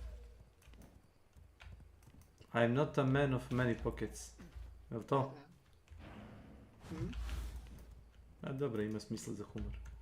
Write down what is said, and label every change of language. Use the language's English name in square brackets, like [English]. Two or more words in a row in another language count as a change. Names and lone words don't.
[English] I am not a man of many pockets. [Bosnian] Je li to? A dobro, ima smisla za humor.